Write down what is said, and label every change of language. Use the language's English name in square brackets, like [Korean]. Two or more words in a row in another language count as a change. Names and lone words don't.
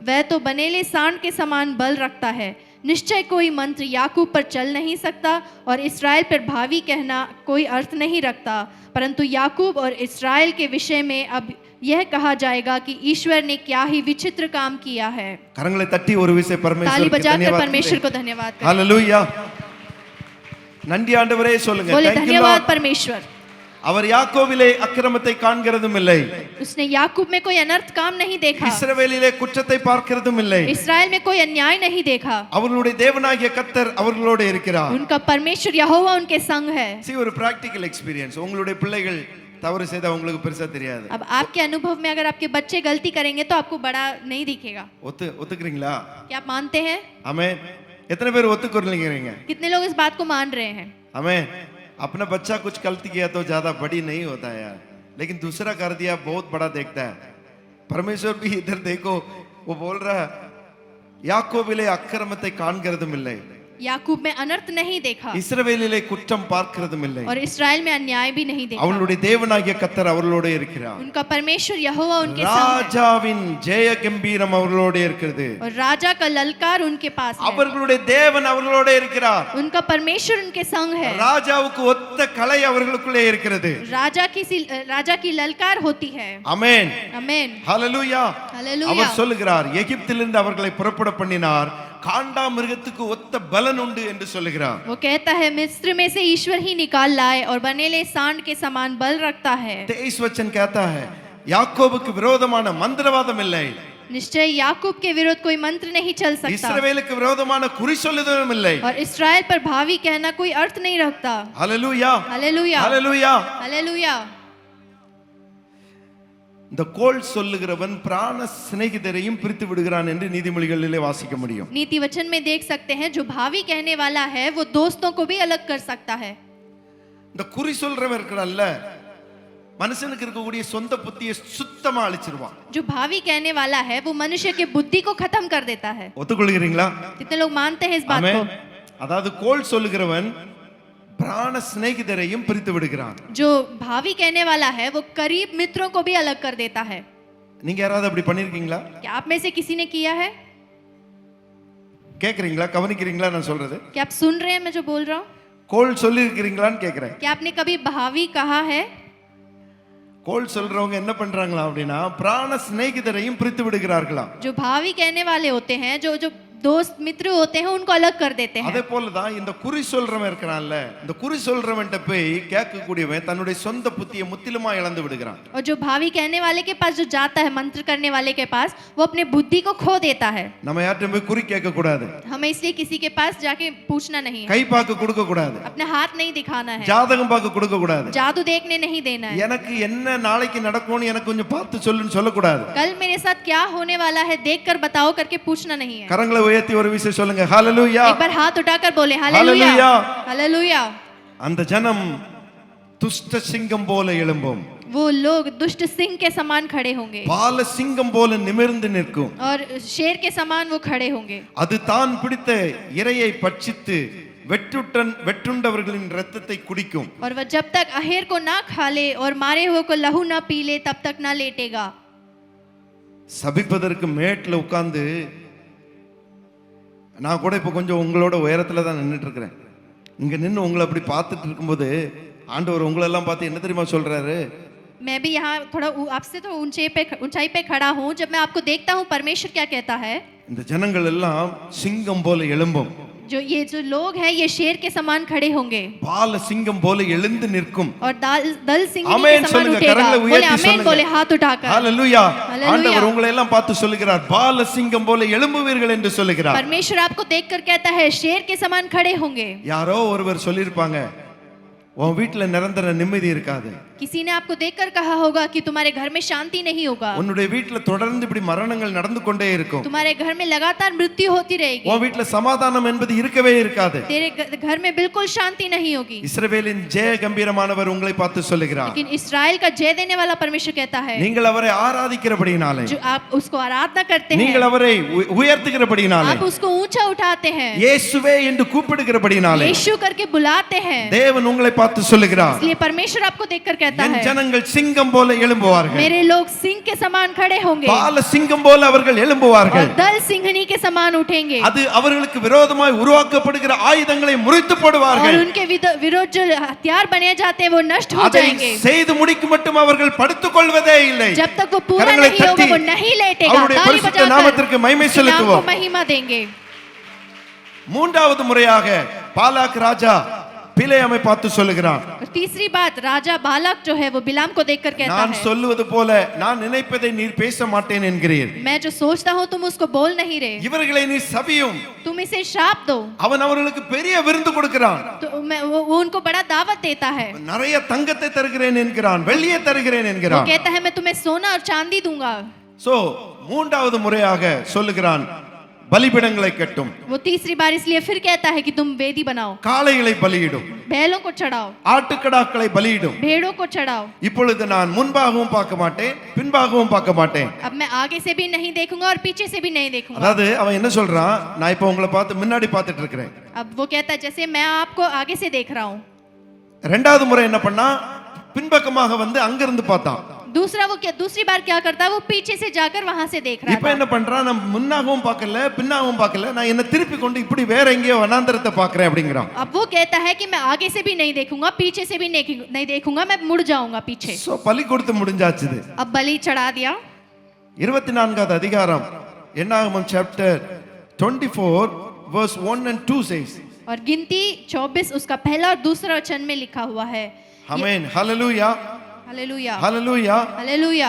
[Hindi] वह तो बनेले सांड के समान बल रखता है, निश्चय कोई मंत्र याकूब पर चल नहीं सकता और इस्राएल पर भावी कहना कोई अर्थ नहीं रखता। परंतु याकूब और इस्राएल के विषय में अब यह कहा जाएगा कि ईश्वर ने क्या ही विचित्र काम किया है। [Tamil] கரங்களை தட்டி ஒரு விசை [Hindi] ताली [Tamil] பரமேஸ்வருக்கு [Hindi] बजाकर धन्यवाद परमेश्वर को धन्यवाद करें। [Tamil] ஹalleluya. நன்றி ஆண்டவரே சொல்லுங்க. [Hindi] बोले [English] Thank you [Hindi] धन्यवाद [English] Lord. [Hindi] परमेश्वर। [Tamil] அவர் யாக்கோபிலே அக்கிரமத்தை காண்கிறதும் இல்லை, [Hindi] उसने याकूब में कोई अनर्थ काम नहीं देखा, [Tamil] இஸ்ரவேலிலே குற்றத்தை பார்க்கிறதும் இல்லை. [Hindi] इस्राएल में कोई अन्याय नहीं देखा. [Tamil] அவர்களுடைய தேவனாகிய கர்த்தர் அவர்களோடு இருக்கிறார். [Hindi] उनका परमेश्वर यहोवा उनके संग है. [Tamil] See, ஒரு [English] practical experience. [Tamil] உங்களுடைய பிள்ளைகள் தவறு செய்தா உங்களுக்கு பெருசா தெரியாது. [Hindi] अब आपके अनुभव में अगर आपके बच्चे गलती करेंगे तो आपको बड़ा नहीं दिखेगा. [Tamil] ஒத்துக்கிறீங்களா? [Hindi] क्या आप मानते हैं? [Tamil] ஆமென். எத்தனை பேர் ஒத்துக்கொள்றீங்க? [Hindi] कितने लोग इस बात को मान रहे हैं? आमेन. अपना बच्चा कुछ गलती किया तो ज्यादा बड़ी नहीं होता है यार, लेकिन दूसरा कर दिया बहुत बड़ा देखता है. परमेश्वर भी इधर देखो, वो बोल रहा है [Tamil] யாக்கோபிலே அக்கிரமத்தை காண்கிறதும் இல்லை, [Hindi] याकूब में अनर्थ नहीं देखा, [Tamil] இஸ்ரவேலிலே குற்றம் பார்க்கிறதும் இல்லை, [Hindi] और इस्राएल में अन्याय भी नहीं देखा. [Tamil] அவளுடைய தேவனாகிய கர்த்தர் அவர்களோடு இருக்கிறார். [Hindi] उनका परमेश्वर यहोवा उनके संग है, [Tamil] ராஜாவின் ஜெய கம்பீரம் அவர்களோடு இருக்கிறது. [Hindi] और राजा का ललकार उनके पास है. [Tamil] அவர்களுடைய தேவன் அவர்களோடு இருக்கிறார். [Hindi] उनका परमेश्वर उनके संग है. [Tamil] ராஜாவுக்கு ஒத்த கலை அவர்களுக்குள்ளே இருக்கிறது. [Hindi] राजा की ललकार होती है. [Tamil] ஆமென். [Hindi] आमेन. [Tamil] ஹalleluya. [Hindi] हालेलुया. [Tamil] அவர் சொல்லுகிறார், எகிப்திலிருந்து அவர்களை புறப்பட பண்ணினார், காண்டா மிருகத்துக்கு ஒத்த பலன் உண்டு என்று சொல்லுகிறார். [Hindi] वो कहता है मिस्र में से ईश्वर ही निकाल लाए और बनेले सांड के समान बल रखता है. [Tamil] 23 [Hindi] वचन कहता है [Tamil] யாக்கோபுக்கு விரோதமான மந்திரவாதம் இல்லை, [Hindi] निश्चय याकूब के विरुद्ध कोई मंत्र नहीं चल सकता, [Tamil] இஸ்ரவேலுக்கு விரோதமான குறி சொல்லுதலும் இல்லை. [Hindi] और इस्राएल पर भावी कहना कोई अर्थ नहीं रखता. [Tamil] ஹalleluya. [Hindi] हालेलुया. [Tamil] ஹalleluya. [Hindi] हालेलुया. [Tamil] இந்த கோல் சொல்லுகிறவன் பிராண சிநேகிதரையும் பிரித்து விடுகிறான் என்று நீதிமொழிகளிலே வாசிக்க முடியும். [Hindi] नीति वचन में देख सकते हैं जो भावी कहने वाला है वो दोस्तों को भी अलग कर सकता है. [Tamil] இந்த குறி சொல்றவன் இருக்கறல்ல, மனுஷனுக்கு இருக்கக்கூடிய சொந்த புத்தியை சுத்தமா அழிச்சிருவான். [Hindi] जो भावी कहने वाला है वो मनुष्य के बुद्धि को खत्म कर देता है. [Tamil] ஒத்துக்கொள்கிறீங்களா? [Hindi] कितने लोग मानते हैं इस बात को? [Tamil] ஆமென். அதாவது கோல் சொல்லுகிறவன் பிராண சிநேகிதரையும் பிரித்து விடுகிறான். [Hindi] जो भावी कहने वाला है वो करीब मित्रों को भी अलग कर देता है. [Tamil] நீங்க யாராவது அப்படி பண்ணிருக்கீங்களா? [Hindi] क्या आप में से किसी ने किया है? [Tamil] கேக்குறீங்களா? கவனிக்கிறீங்களா நான் சொல்றது? [Hindi] क्या आप सुन रहे हैं मैं जो बोल रहा हूँ? [Tamil] கோல் சொல்லி இருக்கிறீங்களான்னு கேக்குறேன். [Hindi] क्या आपने कभी भावी कहा है? [Tamil] கோல் சொல்றவங்க என்ன பண்றாங்களா அப்படின்னா பிராண சிநேகிதரையும் பிரித்து விடுகிறார்களாம். [Hindi] जो भावी कहने वाले होते हैं, जो जो दोस्त मित्र होते हैं उनको अलग कर देते हैं. [Tamil] அதே போல தான் இந்த குறி சொல்றவன் இருக்கறான்ல, இந்த குறி சொல்றவன்ட்ட போய் கேட்கக்கூடியவன் தன்னுடைய சொந்த புத்தியை முற்றிலுமா இழந்து விடுகிறான். [Hindi] और जो भावी कहने वाले के पास जो जाता है, मंत्र करने वाले के पास, वो अपने बुद्धि को खो देता है. [Tamil] நம்ம யார்கிட்ட போய் குறி கேட்க கூடாது, [Hindi] हमें इसलिए किसी के पास जाके पूछना नहीं है, [Tamil] கை பார்க்க கொடுக்க கூடாது, [Hindi] अपने हाथ नहीं दिखाना है, [Tamil] ஜாதகம் பார்க்க கொடுக்க கூடாது, [Hindi] जादू देखने नहीं देना है, [Tamil] எனக்கு என்ன நாளைக்கு நடக்கும்னு எனக்கு கொஞ்சம் பார்த்து சொல்லுன்னு சொல்ல கூடாது. [Hindi] कल मेरे साथ क्या होने वाला है देखकर बताओ करके पूछना नहीं है. [Tamil] கரங்களை உயர்த்தி ஒரு விஷயம் சொல்லுங்க, ஹalleluya. [Hindi] एक बार हाथ उठाकर बोले हालेलुया. हालेलुया. [Tamil] அந்த ஜனம் துஷ்ட சிங்கம் போல எழும்பும், [Hindi] वो लोग दुष्ट सिंह के समान खड़े होंगे, [Tamil] பால சிங்கம் போல நிமிர்ந்து நிற்கும், [Hindi] और शेर के समान वो खड़े होंगे. [Tamil] அது தான் பிடித்த இரையை பட்சித்து வெட்டுண்டவர்களின் இரத்தத்தை குடிக்கும். [Hindi] और वह जब तक अहेर को ना खा ले और मारे हुए को लहू ना पी ले तब तक ना लेटेगा. [Tamil] சபிப்பதற்கு மேட்ல உட்கார்ந்து, நான் கூட இப்ப கொஞ்சம் உங்களோட உயரத்துல தான் நின்றுட்டு இருக்கிறேன். இங்க நின்று உங்களை அப்படி பார்த்துட்டு இருக்கும்போது ஆண்டவர் உங்களெல்லாம் பார்த்து என்ன தெரியுமா சொல்றாரு? [Hindi] मैं भी यहाँ थोड़ा आपसे तो ऊंचाई पे खड़ा हूँ. जब मैं आपको देखता हूँ परमेश्वर क्या कहता है, [Tamil] இந்த ஜனங்கள் எல்லாம் சிங்கம் போல எழும்பும், [Hindi] जो लोग हैं ये शेर के समान खड़े होंगे, [Tamil] பால சிங்கம் போல எழுந்து நிற்கும். [Hindi] और दल सिंह के [Tamil] ஆமென் [Hindi] समान [Tamil] சொல்லுங்க, [Hindi] उठेगा. [Tamil] கரங்களை [Hindi] बोले [Tamil] உயர்த்தி [Hindi] आमेन, [Tamil] சொல்லுங்க. [Hindi] बोले हाथ उठाकर. [Tamil] ஹalleluya. [Hindi] हालेलुया. [Tamil] ஆண்டவர் உங்களை எல்லாம் பார்த்து சொல்லுகிறார், பால சிங்கம் போல எழும்புவீர்கள் என்று சொல்லுகிறார். [Hindi] परमेश्वर आपको देखकर कहता है शेर के समान खड़े होंगे. [Tamil] யாரோ ஒருவர் சொல்லிருப்பாங்க, உன் வீட்டுல நிரந்தர நிம்மதி இருக்காது, [Hindi] किसी ने आपको देखकर कहा होगा कि तुम्हारे घर में शांति नहीं होगा, [Tamil] உன்னுடைய வீட்டுல தொடர்ந்து இப்படி மரணங்கள் நடந்து கொண்டே இருக்கும், [Hindi] तुम्हारे घर में लगातार मृत्यु होती रहेगी, [Tamil] உன் வீட்டுல சமாதானம் என்பது இருக்கவே இருக்காது. [Hindi] तेरे घर में बिल्कुल शांति नहीं होगी. [Tamil] இஸ்ரவேலின் ஜெய கம்பீரமானவர் உங்களை பார்த்து சொல்லுகிறார், [Hindi] लेकिन इस्राएल का जय देने वाला परमेश्वर कहता है, [Tamil] நீங்கள் அவரை ஆராதிக்கிறபடினாலே, [Hindi] जो आप उसको आराधना करते हैं, [Tamil] நீங்கள் அவரை உயர்த்துகிறபடினாலே, [Hindi] आप उसको ऊंचा उठाते हैं, [Tamil] இயேசுவே என்று கூப்பிடுகிறபடினாலே, [Hindi] यीशु करके बुलाते हैं, [Tamil] தேவன் उங்களை பார்த்து சொல்லுகிறார், [Hindi] इसलिए परमेश्वर आपको देखकर कहता [Tamil] என் [Hindi] है [Tamil] ஜனங்கள் சிங்கம் போல எழும்புவார்கள், [Hindi] मेरे लोग सिंह के समान खड़े होंगे, [Tamil] பால சிங்கம் போல அவர்கள் எழும்புவார்கள், [Hindi] और दल सिंहनी के समान उठेंगे, [Tamil] அது அவர்களுக்கு விரோதமாய் உருவாக்கப்படுகிற ஆயுதங்களை முறித்து [Hindi] और [Tamil] போடுவார்கள், [Hindi] उनके विरोध जो हथियार बने जाते हैं वो नष्ट हो [Tamil] அதை [Hindi] जाएंगे. [Tamil] செய்து முடிக்கும் மட்டும் அவர்கள் படுத்துக் கொள்வதே இல்லை. [Hindi] जब तक वो पूरा [Tamil] கரங்களை [Hindi] नहीं होगा [Tamil] தட்டி [Hindi] वो नहीं लेटेगा. [Tamil] அவருடைய [Hindi] ताली [Tamil] பரிசுத்த [Hindi] बजाकर [Tamil] நாமத்திற்கு மகிமை [Hindi] उसके नाम को [Tamil] செலுத்துவோம். [Hindi] महिमा देंगे. [Tamil] மூன்றாவது முறையாக பாலாக் ராஜா பிலேயாமை பார்த்து சொல்லுகிறான், [Hindi] और तीसरी बात, राजा बालक जो है वो बिलाम को देखकर कहता [Tamil] நான் [Hindi] है, [Tamil] சொல்லுவது போல நான் நினைப்பதை நீர் பேச மாட்டேன் என்கிறீர். [Hindi] मैं जो सोचता हूँ तुम उसको बोल नहीं रहे, [Tamil] இவர்களை நீ சபியும். [Hindi] तुम इसे शाप दो. [Tamil] அவன் அவர்களுக்கு பெரிய விருந்து கொடுக்கிறான். [Hindi] तो वो उनको बड़ा दावत देता है. [Tamil] நிறைய தங்கத்தை தருகிறேன் என்கிறான், வெள்ளியை தருகிறேன் [Hindi] वो [Tamil] என்கிறான். [Hindi] कहता है मैं तुम्हें सोना और चांदी दूंगा. [Tamil] சோ மூன்றாவது முறையாக சொல்லுகிறான், பலிபீடங்களை கட்டும், [Hindi] वो तीसरी बार इसलिए फिर कहता है कि तुम वेदी बनाओ, [Tamil] காளைகளை பலியிடும், [Hindi] बैलों को चढ़ाओ, [Tamil] ஆட்டுக்கடாக்களை பலியிடும். [Hindi] भेड़ों को चढ़ाओ. [Tamil] இப்பொழுது நான் முன்பாகவும் பார்க்க மாட்டேன், பின்பாகவும் பார்க்க மாட்டேன். [Hindi] अब मैं आगे से भी नहीं देखूंगा और पीछे से भी नहीं देखूंगा. [Tamil] அதாவது அவன் என்ன சொல்றான், நான் இப்ப உங்களை பார்த்து முன்னாடி பார்த்துட்டு இருக்கிறேன். [Hindi] अब वो कहता है जैसे मैं आपको आगे से देख रहा हूँ. [Tamil] ரெண்டாவது முறை என்ன பண்ணா, பின்பக்கமாக வந்து அங்கிருந்து பார்த்தான். [Hindi] दूसरा वो क्या, दूसरी बार क्या करता है, वो पीछे से जाकर वहां से देख रहा [Tamil] இப்ப [Hindi] था. [Tamil] என்ன பண்றான், நான் முன்னாகவும் பார்க்கல பின்னாகவும் பார்க்கல, நான் என்ன திருப்பி கொண்டு இப்படி வேற எங்கேயோ வனாந்தரத்தை பார்க்கறேன் அப்படிங்கிறான். [Hindi] अब वो कहता है कि मैं आगे से भी नहीं देखूंगा, पीछे से भी नहीं देखूंगा, मैं मुड़ जाऊंगा पीछे. [Tamil] சோ பலி கொடுத்து முடிஞ்சாச்சுது. [Hindi] अब बलि चढ़ा दिया. [Tamil] 24வது அதிகாரம் என்னாகமம் சாப்டர் 24 [English] verse 1 and 2 says, [Hindi] और गिनती 24 उसका पहला और दूसरा वचन में लिखा हुआ है. [Tamil] ஆமென், ஹalleluya, [Hindi] हालेलुया, [Tamil] ஹalleluya. [Hindi] हालेलुया.